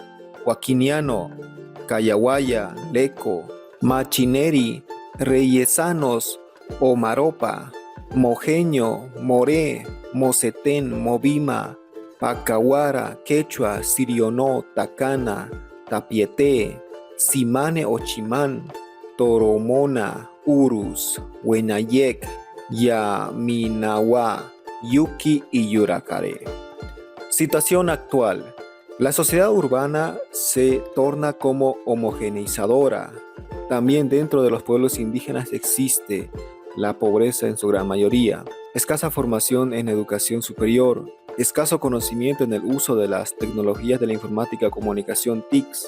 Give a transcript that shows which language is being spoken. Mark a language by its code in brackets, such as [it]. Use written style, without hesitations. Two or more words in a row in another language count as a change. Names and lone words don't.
[es] Huaquiniano, Cayahuaya, Leco, Machineri, Reyesanos, Omaropa, Mojeño, Moré, Mocetén, Movima, Pacahuara, Quechua, Sirionó, Tacana, Tapieté, Simane Ochimán, Toromona, Urus, Huenayec, Yaminawa, Yuki y Yuracaré. Situación actual. La sociedad urbana se torna como homogeneizadora. También dentro de los pueblos indígenas existe la pobreza en su gran mayoría, escasa formación en educación superior, escaso conocimiento en el uso de las tecnologías de la informática comunicación TICs.